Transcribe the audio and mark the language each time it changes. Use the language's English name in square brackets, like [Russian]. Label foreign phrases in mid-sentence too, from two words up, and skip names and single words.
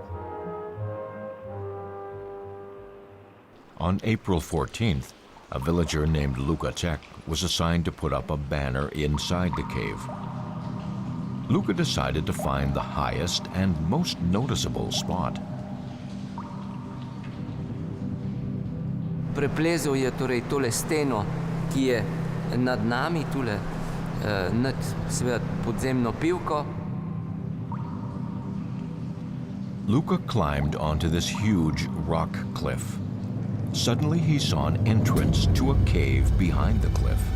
[English] On April 14th, a villager named Luka was assigned to put up a banner inside the cave. Luka decided to find the highest and most noticeable spot. [Slovenian] Preplezal je torej tole steno, ki je nad nami, tule nad seveda podzemno pivko. [English] Luka climbed onto this huge rock cliff. Suddenly he saw an entrance to a cave behind the cliff.